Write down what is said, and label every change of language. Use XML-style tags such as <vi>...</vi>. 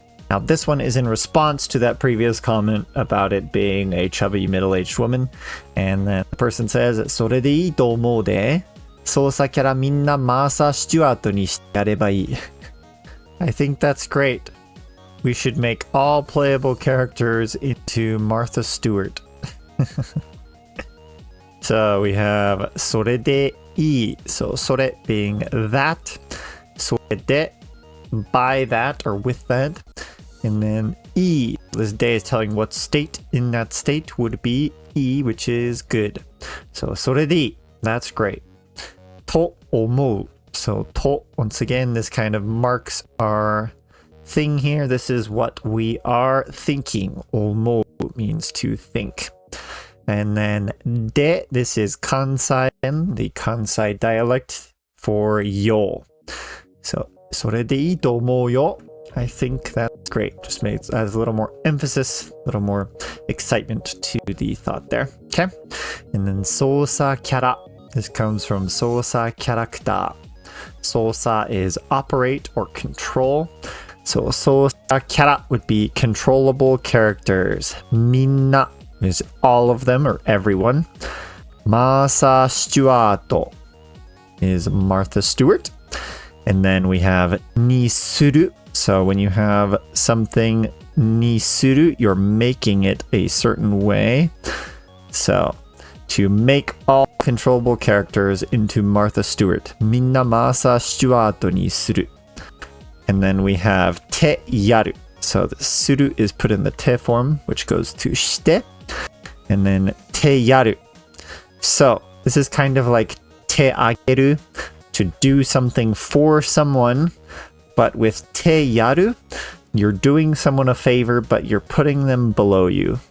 <en>Now this one is in response to that previous comment about it being a chubby middle-aged woman. And then the person says,</en> <ja>それでいいと思うで。操作キャラみんなマーサ・スチュアートにしてやればいい。</ja> <en>I think that's great. We should make all playable characters into Martha Stewart. So we have それでいい. So それ being that. それで by that or with that. And then いい.This day is telling what state in that state would be いい, which is good.</en> <ja>So それでいい.</ja> <en>That's great.</en> <ja>と思う.</ja> <en>So と, once again, this kind of marks our thing here. This is what we are thinking. 思う means to think. And then で, this is Kansai, the Kansai dialect for yo.</en> <ja>So それでいいと思うよ.</ja> <en>I think that's great. Just adds a little more emphasis, a little more excitement to the thought there. Okay. And then 操作キャラ.This comes from 操作キャラクター. 操作 is operate or control. So 操作キャラ would be controllable characters. みんな is all of them or everyone. マーサ・スチュワート is Martha Stewart. And then we have にする. So when you have something にする, you're making it a certain way. So to make all controllable characters into Martha Stewart.</en> <ja>みんなマーサ・スチュワートにする.</ja> <en>And then we have てやる. So the する is put in the て form, which goes to して. And then てやる. So this is kind of like てあげる, to do something for someone. But with てやる, you're doing someone a favor, but you're putting them below you.</en>